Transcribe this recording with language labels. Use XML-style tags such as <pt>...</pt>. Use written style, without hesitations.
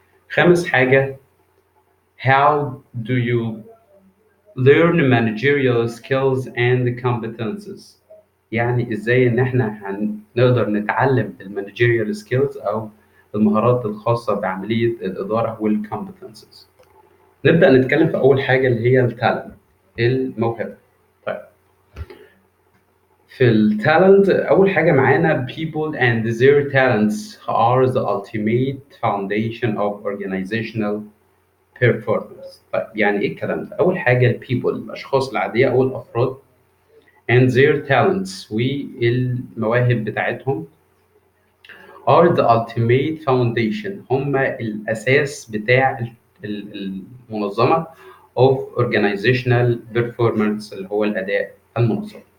<ar>خامس حاجة:</ar> <en>How do you learn managerial skills and competences؟</en> <ar>يعني ازاي ان احنا هنقدر نتعلم المانجيريال سكيلز او المهارات الخاصه بعمليه الاداره والكومبتنسز. نبدا نتكلم في اول حاجه اللي هي التالنت، الموهبه.</ar> <en>طيب،</en> <ar>في التالنت اول حاجه معانا:</ar> <en>people and their talents are the ultimate foundation of organizational performance.</en> <ar>طيب، يعني ايه الكلام ده؟ اول حاجه البيبل، الاشخاص العاديه او الافراد،</ar> <en>and their talents</en> <ar>والمواهب بتاعتهم</ar> <en>are the ultimate foundation،</en> <ar>هم الأساس بتاع المنظمة</ar> <en>of organizational performance،</en> <ar>اللي هو الأداء المنظم.</ar>